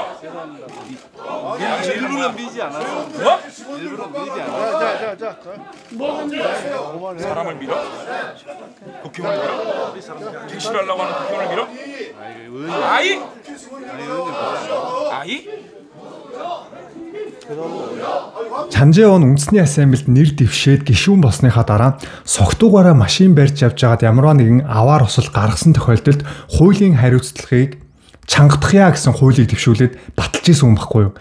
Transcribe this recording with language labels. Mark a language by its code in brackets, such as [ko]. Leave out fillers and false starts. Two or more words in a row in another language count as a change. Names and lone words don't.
[ko] 죄송합니다. 일부러 밀지 않았어. 뭐? 일부러 밀지 않았어. 사람을 밀어? 국회의원을 밀어? 퇴실하려고 하는 국회의원을 밀어? 아이? 아이? [mn] Чанжэвон үндэсний ассамблед нэр дэвшээд гишүүн болсныхаа дараа согтуугаараа машин барьж явж байгаад ямарваа нэгэн аваар осол гаргасан тохиолдолд хуулийн хариуцлагыг чангадахъя гэсэн хуулийг дэвшүүлээд баталж исэн юм баггүй юу.